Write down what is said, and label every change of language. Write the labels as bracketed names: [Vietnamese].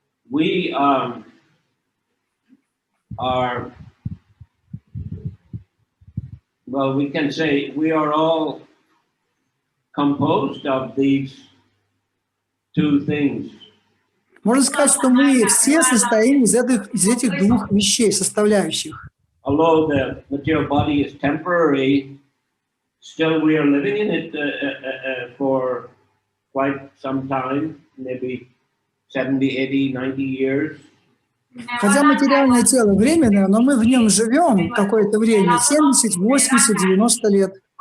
[English] We are, well, we can say we are all composed of these two things. [Russian] Можно сказать, что мы все состоим из этих двух вещей, составляющих. [English] Although the material body is temporary, still we are living in it for quite some time, maybe 70, 80, 90 years. [Russian] Хотя материальное тело временное, но мы в нем живем какое-то время, 70, 80, 90 лет.